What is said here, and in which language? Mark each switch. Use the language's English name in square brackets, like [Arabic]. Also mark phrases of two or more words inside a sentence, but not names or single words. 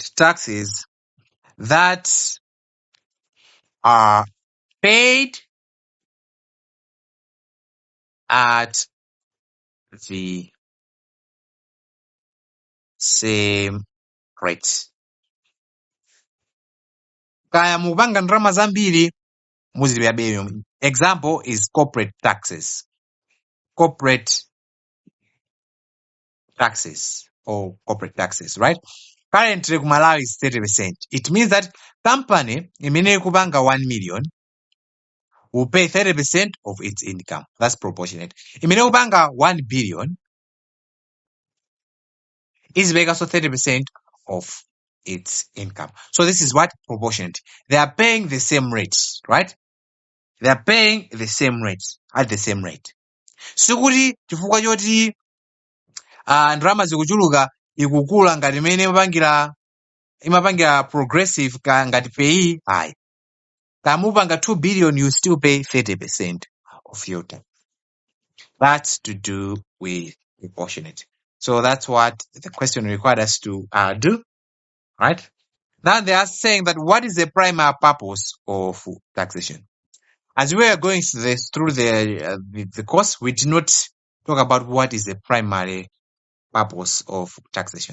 [English] Taxes that are paid at the same rate. [Nyanja] Kaya mupanga ndalama zambiri muzilipira bei. [English] Example is corporate taxes. Corporate taxes or corporate taxes, right? Currently Malawi is 30%. It means that company [Nyanja] imene kupanga [English] 1 million will pay 30% of its income. That's proportionate. [Nyanja] Imene kupanga [English] 1 billion is paying also 30% of its income. So this is what proportionate. They are paying the same rates, right? They are paying the same rates at the same rate. [Nyanja] Sikuti chifukwa choti ndalama zikuchuluka ikukula ngati imene imapangira progressive ka ngati pay ayi. Kamupanga 2 billion, [English] you still pay 30% of your time. That's to do with proportionate. So that's what the question required us to do, right? Now they are saying that what is the primary purpose of taxation? As we are going through the course, we did not talk about what is the primary purpose of taxation.